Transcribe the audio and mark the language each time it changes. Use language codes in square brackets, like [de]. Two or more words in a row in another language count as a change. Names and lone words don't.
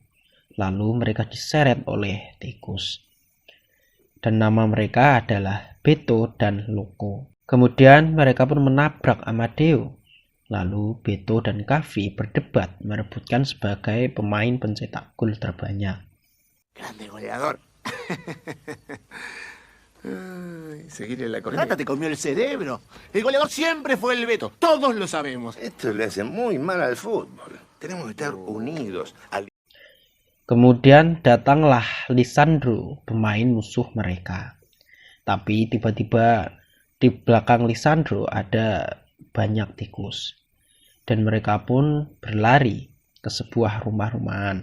[id] Lalu mereka diseret oleh tikus. Dan nama mereka adalah Beto dan Loco. Kemudian mereka pun menabrak Amadeo. Lalu Beto dan Kavi berdebat merebutkan sebagai pemain pencetak gol terbanyak. [es] Grande goleador. Seguir en la corriente. Te comió el cerebro. El goleador siempre fue el Beto. Todos lo sabemos. Esto le hace muy mal al fútbol. Tenemos que estar unidos. [id] Kemudian datanglah Lisandro, pemain musuh mereka. Tapi tiba-tiba di belakang Lisandro ada banyak tikus. Dan mereka pun berlari ke sebuah rumah-rumahan.